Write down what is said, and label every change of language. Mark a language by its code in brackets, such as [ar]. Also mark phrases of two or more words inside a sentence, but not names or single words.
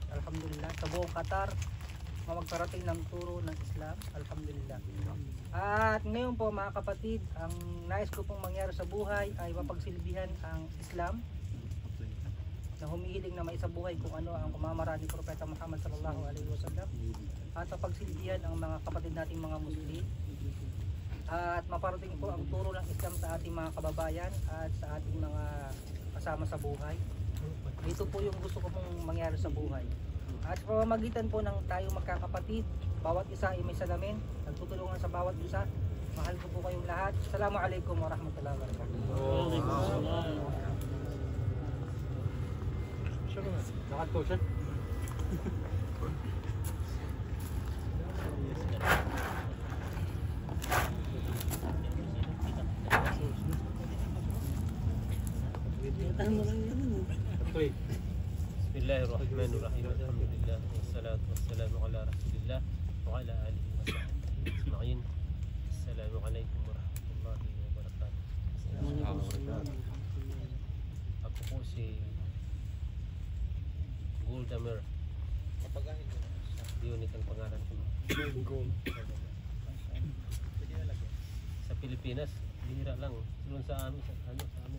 [tl] Alhamdulillah. Sa buong Qatar, magparating ng turo ng Islam. Alhamdulillah. At ngayon po mga kapatid, ang nais ko pong mangyari sa buhay ay mapagsilbihan ang Islam na humihiling na maisabuhay kung ano ang pamamaraan ni Propeta Muhammad [ar] صلى الله عليه وسلم, [tl] at mapagsilbihan ang mga kapatid nating mga Muslim, at maparating po ang turo ng Islam sa ating mga kababayan at sa ating mga kasama sa buhay. Ito po yung gusto ko pong mangyari sa buhay. At sa pamamagitan po ng tayo magkakapatid, bawat isa ay may salamin, nagtutulungan sa bawat isa. Mahal ko po kayong lahat. [ar] السلام عليكم ورحمة الله وبركاته. [tl] Lakad po siya. [ar] بسم الله الرحمن الرحيم. الحمد لله والصلاة والسلام على رسول الله وعلى آله وصحبه أجمعين. السلام عليكم ورحمة الله وبركاته. [tl] Ako po si Goldamer. Unit ang pangalan ko. Sa Pilipinas, bihira lang. Doon sa amin, sa amin.